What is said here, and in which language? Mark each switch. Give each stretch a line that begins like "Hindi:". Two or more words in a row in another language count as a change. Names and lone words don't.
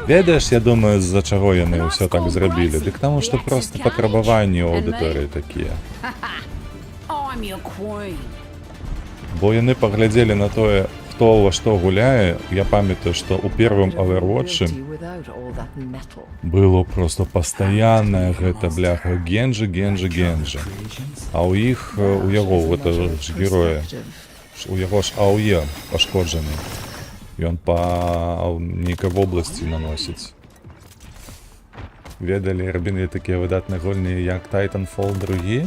Belarusian: Ведаеш, я думаю, з-за чаго яны ўсё так зрабілі. Дык таму, што проста патрабаванні ў аўдыторыі такія.
English: I'm your queen.
Belarusian: Бо яны паглядзелі на тое, хто во што гуляе. Я памятаю, што ў первым Overwatch
English: Without all that metal.
Belarusian: было просто пастаяннае гэта, бляха, Генджи. А ў іх, у яго, гэта ж героя, у яго ж АОЕ пашкоджаны. Ён па нейкай вобласці наносіць. Ведалі, рабілі такія выдатныя гульні, як Titanfall 2.